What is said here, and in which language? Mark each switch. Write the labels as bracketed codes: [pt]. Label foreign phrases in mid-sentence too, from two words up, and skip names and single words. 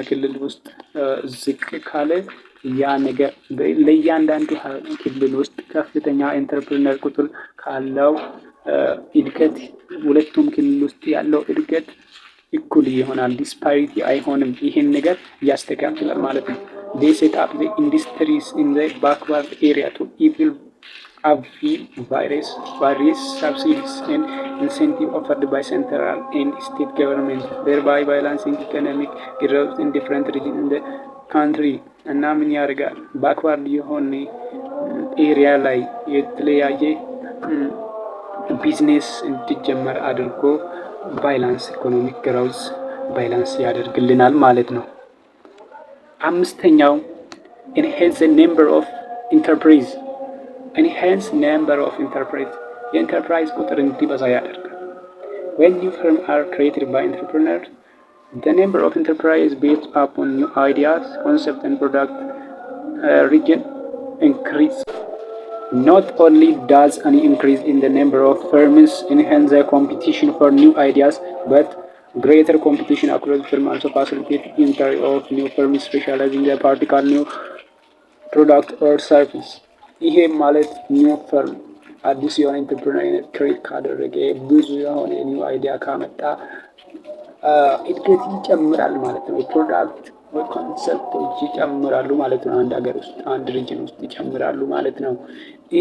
[am] ክልል ውስጥ ዝቅ ካለ ያ ነገር ለእያንዳንዱ ክልል ውስጥ ከፍተኛ ኢንተርፕረነር ቁጥር ካለው እድገት ሁለቱም ክልል ውስጥ ያለው እድገት እኩል ይሆናል፣ ዲስፓሪቲ አይሆንም። ይሄን ነገር ያስተካክላል ማለት ነው። [en] they set up the industries in the backward area to even avail various subsidies and incentives offered by central and state government, thereby balancing economic growth in different regions in the country። [am] እና ምን ያደርጋል? ባክዋርድ የሆነ ኤሪያ ላይ የተለያየ ቢዝነስ እንዲጀመር አድርጎ [en] balance economic growth [am] ባላንስ ያደርግልናል ማለት ነው። አምስተኛው [en] enhance the number of enterprise [am] የኢንተርፕራይዝ ቁጥር እንዲበዛ ያደርጋል። [en] when new firms are created by entrepreneurs, the number of enterprise based upon new ideas, concept and product region increase. Not only does an increase in the number of firms enhance the competition for new ideas, but greater competition across firms also facilitate entry of new firms specializing in a particular new product or service። [am] ይሄ ማለት [en] new firm [am] አዲስ የሆነ ኢንተርፕረነር ክሬት ካደረገ ብዙ የሆነ [en] new idea [am] ካመጣ እድገት ይጨምራል ማለት ነው። ፕሮዳክት ወይ ኮንሰፕቶች ይጨምራሉ ማለት ነው። አንድ ሀገር ውስጥ አንድ ሪጅን ውስጥ ይጨምራሉ ማለት ነው። ይሄ